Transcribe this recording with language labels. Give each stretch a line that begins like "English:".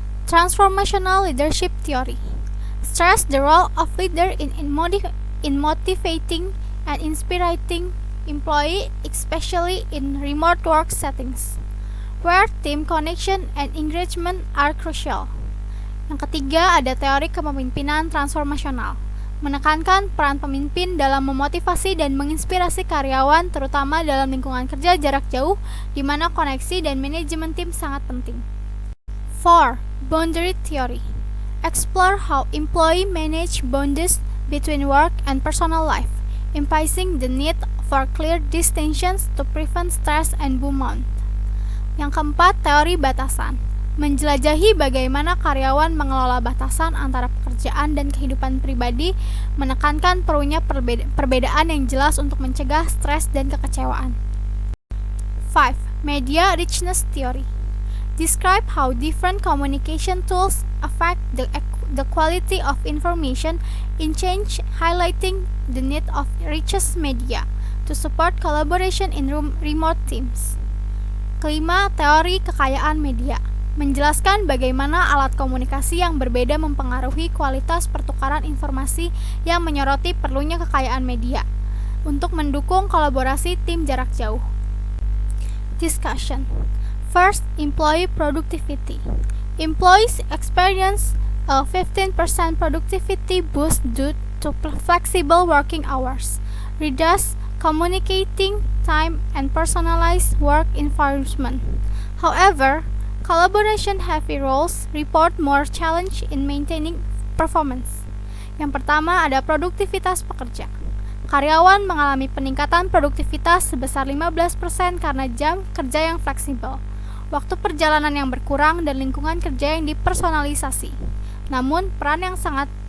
English: Transformational leadership theory stress the role of leader in motivating and inspiring employee, especially in remote work settings, where team connection and engagement are crucial.
Indonesian: Yang ketiga, ada teori kepemimpinan transformasional menekankan peran pemimpin dalam memotivasi dan menginspirasi karyawan, terutama dalam lingkungan kerja jarak jauh, di mana koneksi dan manajemen tim sangat penting.
English: 4. Boundary theory explore how employee manage boundaries between work and personal life, emphasizing the need for clear distinctions to prevent stress and burnout.
Indonesian: Yang keempat, teori batasan menjelajahi bagaimana karyawan mengelola batasan antara pekerjaan dan kehidupan pribadi, menekankan perlunya perbedaan yang jelas untuk mencegah stres dan kekecewaan.
English: 5. Media richness theory describe how different communication tools affect the quality of information in change, highlighting the need of richest media to support collaboration in remote teams.
Indonesian: Kelima, teori kekayaan media menjelaskan bagaimana alat komunikasi yang berbeda mempengaruhi kualitas pertukaran informasi, yang menyoroti perlunya kekayaan media untuk mendukung kolaborasi tim jarak jauh.
English: Discussion. First, employee productivity. Employees experience a 15% productivity boost due to flexible working hours, reduced communicating time, and personalized work environment. However, collaboration-heavy roles report more challenge in maintaining performance.
Indonesian: Yang pertama, ada produktivitas pekerja. Karyawan mengalami peningkatan produktivitas sebesar 15% karena jam kerja yang fleksibel, waktu perjalanan yang berkurang, dan lingkungan kerja yang dipersonalisasi. Namun, peran yang sangat